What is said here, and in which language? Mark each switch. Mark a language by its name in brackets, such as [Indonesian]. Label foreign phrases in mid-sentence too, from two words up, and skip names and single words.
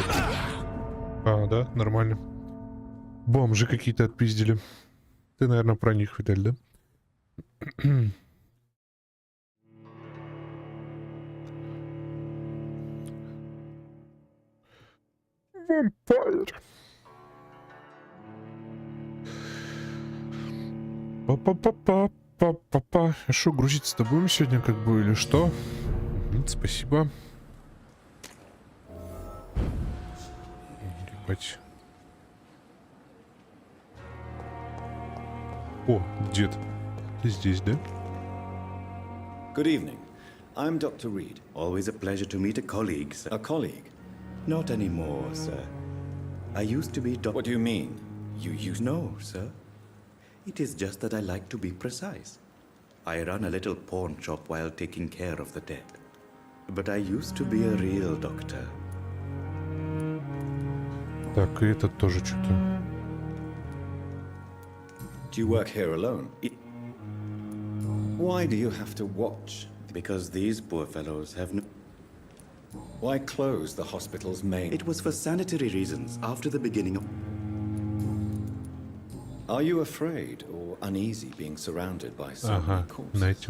[Russian] А, да, нормально. Бомжи какие-то отпиздили. Ты, наверное, про них, Виталь, да? Vampyr. Па-па-па-па-па-па-па. А что, грузиться-то будем сегодня как бы или что? Спасибо. Ебать. О, дед. Ты здесь, да? [English] Good evening. I'm Dr. Reed. Always a pleasure to meet a colleague, sir. A colleague? Not anymore, sir. I used to be Dr. What do you mean? You used... No, sir. It is just that I like to be precise. I run a little pawn shop while taking care of the dead. But I used to be a real doctor. [Russian] Так, и этот тоже что-то. [English] Do you work here alone? Why do you have to watch? Because these poor fellows have no... Why close the hospital's main? It was for sanitary reasons after the beginning of... Are you afraid or uneasy being surrounded by so many corpses?